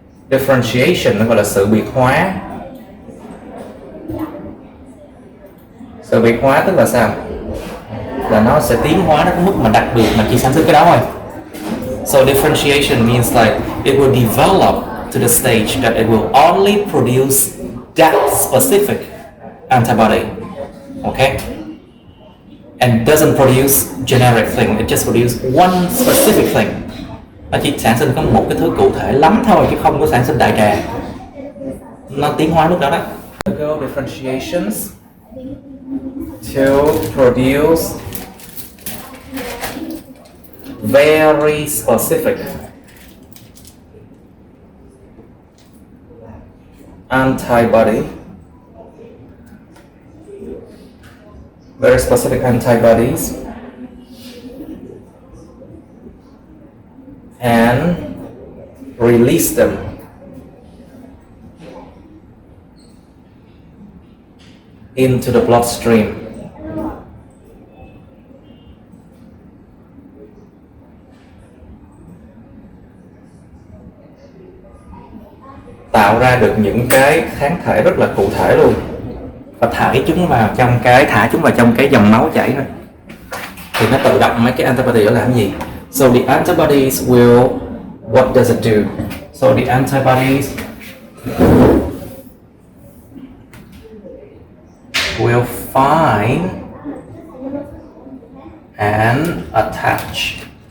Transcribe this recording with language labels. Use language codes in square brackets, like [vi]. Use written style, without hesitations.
[vi] Differentiation nó gọi là sự biệt hóa. Sự biệt hóa tức là sao? Là nó sẽ tiến hóa đến mức mà đặc biệt mà chỉ sản xuất cái đó thôi. [en] So differentiation means like it will develop to the stage that it will only produce that specific antibody, okay? And doesn't produce generic thing, it just produces one specific thing. [vi] Nó chỉ sản sinh có một cái thứ cụ thể lắm thôi chứ không có sản sinh đại trà. Nó tiến hóa lúc đó đó. [en] Differentiations to produce very specific antibody, very specific antibodies, and release them into the bloodstream. [vi] Tạo ra được những cái kháng thể rất là cụ thể luôn và thả chúng vào trong cái dòng máu chảy thôi thì nó tự động mấy cái antibody đó làm gì. [en] So the antibodies will, what does it do? So the antibodies will find and attach.